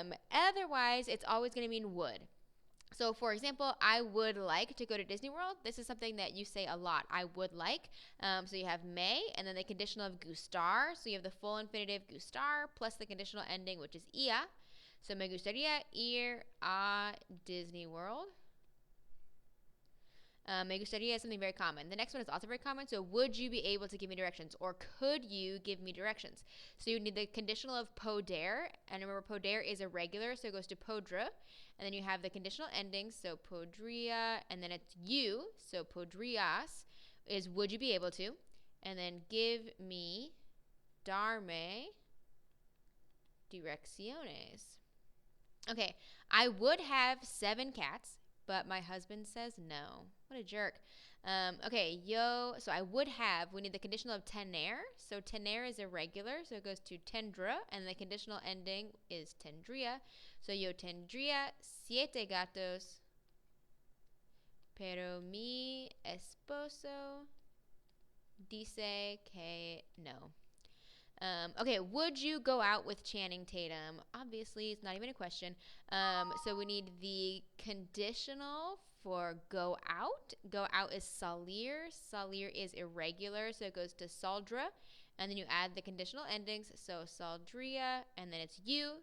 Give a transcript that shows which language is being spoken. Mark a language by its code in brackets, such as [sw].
[en] Otherwise, it's always going to mean would. So, for example, I would like to go to Disney World. This is something that you say a lot. I would like. So you have may, and then the conditional of gustar. So you have the full infinitive gustar plus the conditional ending, which is ia. [es] So me gustaría ir a Disney World. Me gustaría [en] is something very common. The next one is also very common. So, would you be able to give me directions? Or could you give me directions? So, you need the conditional of poder. And remember, poder is irregular, so it goes to podra. And then you have the conditional endings. So, podría. And then it's you. So, podrías is would you be able to? And then give me, darme, direcciones. Okay, I would have 7 cats, but my husband says no. What a jerk. Okay, so I would have, we need the conditional of tener. So tener is irregular, so it goes to tendra, and the conditional ending is tendría. [es] So yo tendría 7 gatos, pero mi esposo dice que no. [en] Okay, would you go out with Channing Tatum? Obviously, it's not even a question. So we need the conditional for go out. Go out is salir. Salir is irregular, so it goes to saldra. And then you add the conditional endings. So saldría, and then it's you.